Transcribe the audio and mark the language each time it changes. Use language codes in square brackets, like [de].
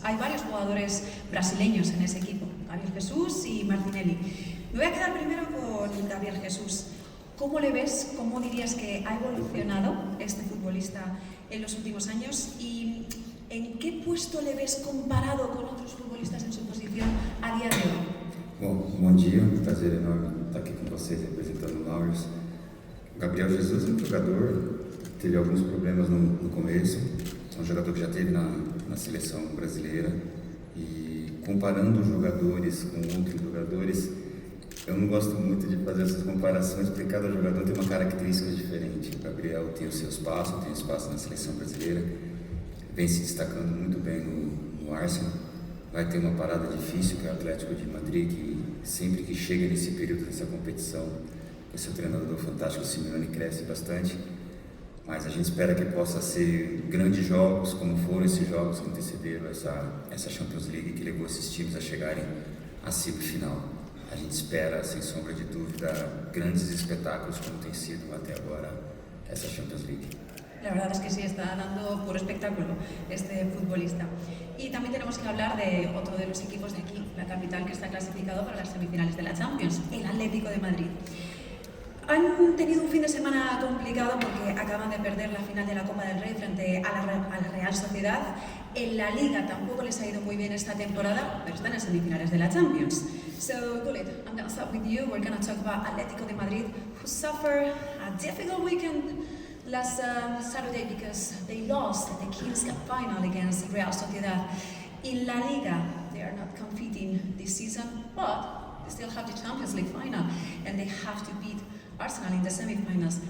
[es] Hay varios jugadores brasileños en ese equipo, Gabriel Jesús y Martinelli. Me voy a quedar primero con Gabriel Jesús. ¿Cómo le ves? ¿Cómo dirías que ha evolucionado este futbolista en los últimos años? ¿Y en qué puesto le ves comparado con otros futbolistas en su posición a día de hoy? [pt] Bom dia, um prazer enorme estar aqui com vocês representando o Maurits. Gabriel Jesus é um jogador que teve alguns problemas no começo, é um jogador que já teve na seleção brasileira, e comparando os jogadores com outros jogadores, eu não gosto muito de fazer essas comparações, porque cada jogador tem uma característica diferente. O Gabriel tem o seu espaço, tem espaço na seleção brasileira, vem se destacando muito bem no Arsenal. Vai ter uma parada difícil, que é o Atlético de Madrid, que sempre que chega nesse período dessa competição, o seu treinador fantástico, o Simeone, cresce bastante. Mas a gente espera que possa ser grandes jogos, como foram esses jogos que antecederam essa Champions League, que levou esses times a chegarem à semifinal. A gente espera, sem sombra de dúvida, grandes espetáculos, como tem sido até agora essa Champions League. [es] La verdad es que sí, está dando puro espectáculo este futbolista. Y también tenemos que hablar de otro de los equipos de aquí, la capital, que está clasificado para las semifinales de la Champions, el Atlético de Madrid. Han tenido un fin de semana complicado porque acaban de perder la final de la Copa del Rey frente a la Real Sociedad. En la Liga tampoco les ha ido muy bien esta temporada, pero están en semifinales de la Champions. [en] So, Gullit, I'm going to start with you. We're going to talk about Atlético de Madrid, who suffered a difficult weekend last Saturday because they lost the Kings Cup final against Real Sociedad. In La Liga, they are not competing this season, but they still have the Champions League final, and they have to beat Arsenal in the semi-finals.